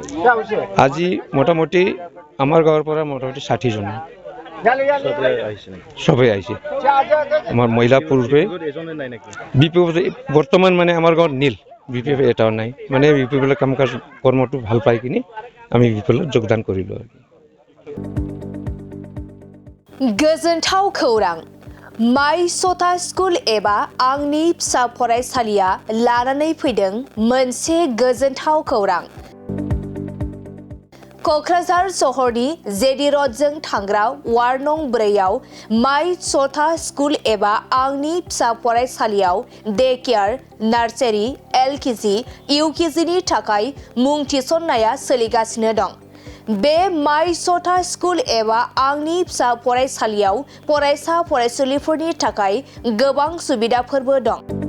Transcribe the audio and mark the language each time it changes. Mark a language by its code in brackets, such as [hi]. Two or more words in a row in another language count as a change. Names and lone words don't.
[as] আজি মোটামুটি আমাৰ গাঁৱৰ পৰা মোটামুটি 60 জন সবেই আহিছে আমাৰ মহিলা পুৰুষে বিপিএফ বৰ্তমান মানে আমাৰ গাঁৱত নীল বিপিএফ এটাও নাই মানে বিপিএফৰ কাম কাজ কৰ্মটো ভাল পাই কিনি আমি বিপিএলত যোগদান কৰিলোঁ [brx] गोजोनथाव खौरां माइ सथा स्कुल एबा आंनि फिसा फरायसालिया लानानै फैदों मोनसे गोजोनथाव खौरां क'क्राझार सहरनि [en] JD road [brx] थांग्रा वार्ड नं 4आव माइ सथा स्कुल एबा आंनि फिसा फरायसालियाव [en] day care nursery LKG UKG [brx] थाखाय मुं थिसननाया सोलिगासिनो दं बे माइ सथा स्कुल एबा आंनि फिसा फरायसालियाव फरायसा फरायसुलिफोरनि थाखाय गोबां सुबिदाफोरबो दं